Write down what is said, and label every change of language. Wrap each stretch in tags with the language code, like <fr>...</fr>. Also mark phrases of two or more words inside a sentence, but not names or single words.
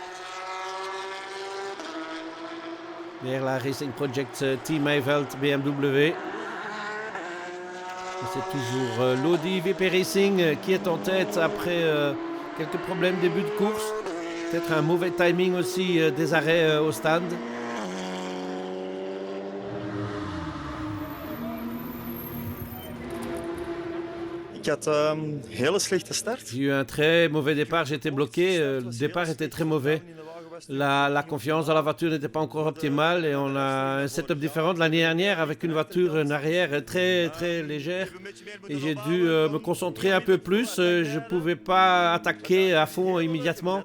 <fr>Derrière la Racing Project Team Mayveld BMW. C'est toujours l'Audi VP Racing qui est en tête après quelques problèmes début de course. Peut-être un mauvais timing aussi des arrêts au stand.</fr> <nl>Ik had een hele slechte start.</nl> <fr>J'ai eu un très mauvais départ, j'étais bloqué. Le départ était très mauvais. La confiance dans la voiture n'était pas encore optimale et on a un setup différent de l'année dernière avec une voiture en arrière très très légère et j'ai dû me concentrer un peu plus. Je ne pouvais pas attaquer à fond immédiatement.</fr>